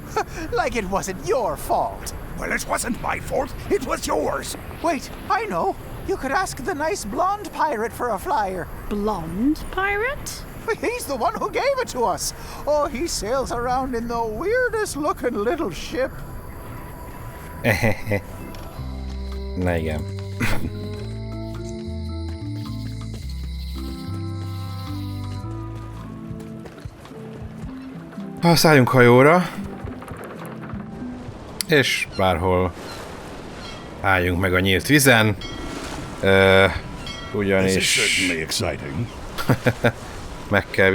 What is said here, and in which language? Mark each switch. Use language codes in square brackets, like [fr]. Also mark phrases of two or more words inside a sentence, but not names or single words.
[en] Like it wasn't your fault. Well, it wasn't my fault. It was yours. Wait, I know. You could ask the nice blonde pirate for a flyer. Blonde pirate? He's the one who gave it to us. Oh, he sails around in the weirdest-looking little ship. [hu] Na igen. Szálljunk hajóra, és bárhol álljunk meg a nyílt vizen, ugyanis meg kell